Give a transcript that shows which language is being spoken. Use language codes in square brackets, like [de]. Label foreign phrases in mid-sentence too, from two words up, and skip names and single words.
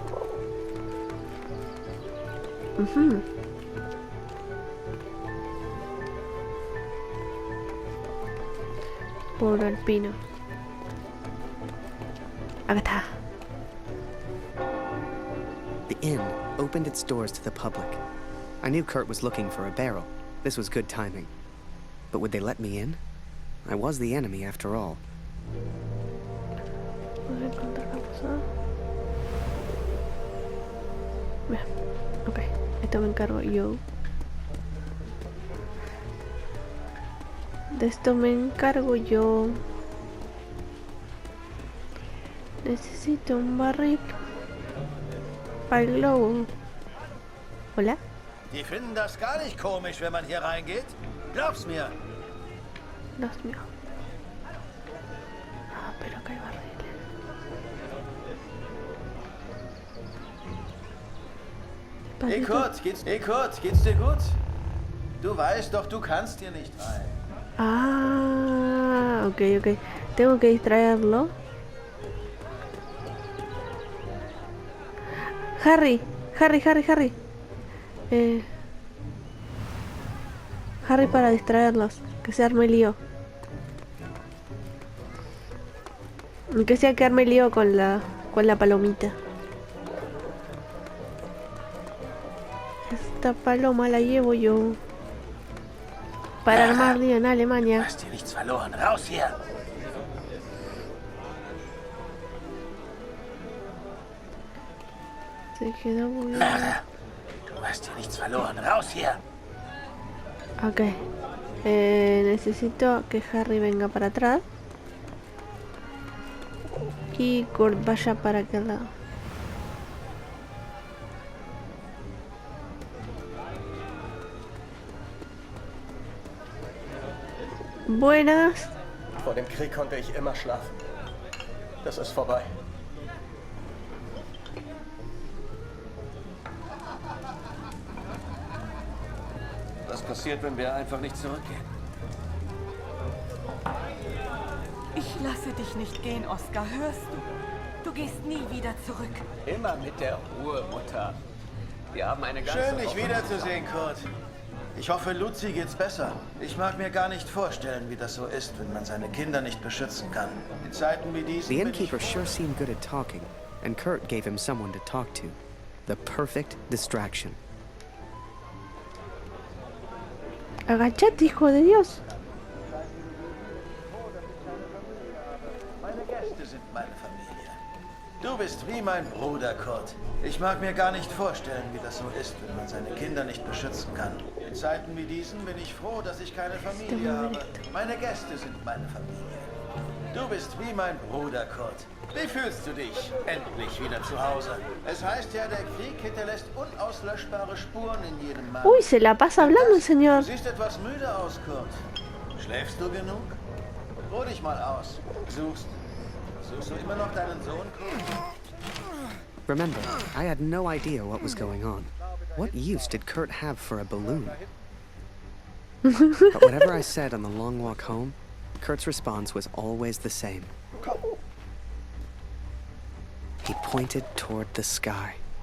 [es] Puro alpino. Acá está. [en] The inn opened its doors to the public. I knew Kurt was looking for a barrel. This was good timing. But would they let me in? I was the enemy after all. [es] Bien, ok, esto me encargo yo. De esto me encargo yo. Necesito un barril para el globo. Hola. [de] Die finden das gar nicht komisch, wenn man hier reingeht. Glaub's mir. [es] Dios mío. Ah, pero acá hay barriles. [de] Hey Kurt, geht's dir gut? Du weißt doch, du kannst hier nicht rein. [es] Ah, ok. Tengo que distraerlo. Harry. Harry para distraerlos. Que se arme lío. Que sea que arme lío con la palomita. Esta paloma la llevo yo. Para armar lío en Alemania. [de] Hast dir nichts verloren. Raus hier! [es] Se quedó muy bien. [de] Du hast dir nichts verloren. Raus hier! [es] Ok. Necesito que Harry venga para atrás. Y Kurt vaya para aquel lado. Buenas. [de] Vor dem Krieg konnte ich immer schlafen. Das ist vorbei. Was passiert, wenn wir einfach nicht zurückgehen? Ich lasse dich nicht gehen, Oskar, hörst du? Du gehst nie wieder zurück. Immer mit der Ruhe, Mutter. Wir haben eine ganze Schön, dich Woche- wiederzusehen, Kurt. Ich hoffe, Luzi geht's besser. Ich mag mir gar nicht vorstellen, wie das so ist, wenn man seine Kinder nicht beschützen kann. In Zeiten wie diesen... [en] The innkeeper sure seemed good at talking, and Kurt gave him someone to talk to. The perfect distraction. [es] Agachate, hijo de Dios. [de] Meine Gäste sind meine Familie. Du bist wie mein Bruder, Kurt. Ich mag mir gar nicht vorstellen, wie das so ist, wenn man seine Kinder nicht beschützen kann. In Zeiten wie diesen bin ich froh, dass ich keine Familie habe. Meine Gäste sind meine Familie. Du bist wie mein Bruder, Kurt. Wie fühlst du dich? Endlich wieder zu Hause. Es heißt ja, der Krieg hinterlässt unauslöschbare Spuren in jedem Mann. [es] Uy, se la pasa hablando el [de] Du [es] señor. [de] siehst etwas müde aus, Kurt. Schläfst du genug? Ruh dich mal aus. Suchst du immer noch deinen Sohn, Kurt? [en] Remember, I had no idea what was going on. What use did Kurt have for a balloon? But whatever I said on the long walk home, Kurt's response was always the same. He pointed toward the sky.